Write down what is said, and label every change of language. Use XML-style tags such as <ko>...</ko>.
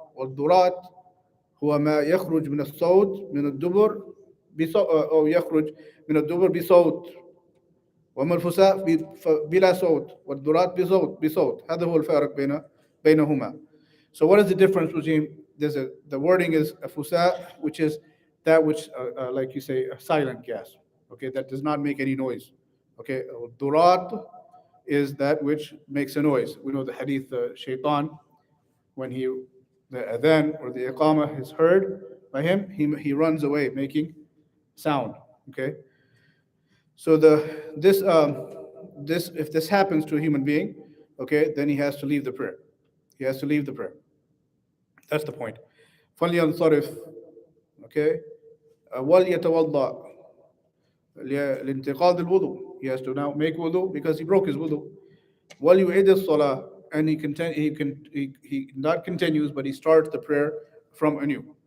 <ar>والضرات هو ما يخرج من الصوت من الدبر أو يخرج من الدبر بصوت، وأما الفساء بلا صوت والضرات بصوت. هذا هو الفارق بينهما.</ar> <en>So what is the difference between the wording is a fusa, which is that which like you say a silent gas, okay, that does not make any noise, okay. Durat is that which makes a noise. We know the hadith, shaitan, when the adhan or the iqamah is heard by him, he runs away making sound, okay. So this if this happens to a human being, okay, then he has to leave the prayer. He has to leave the prayer. That's the point.</en> <ar>فلينصرف, okay. وليتوضأ لانتقاض الوضوء.</ar> <en>He has to now make wudu because he broke his wudu. وليعيد الصلاة, and he not continues, but he starts the prayer from anew.</en>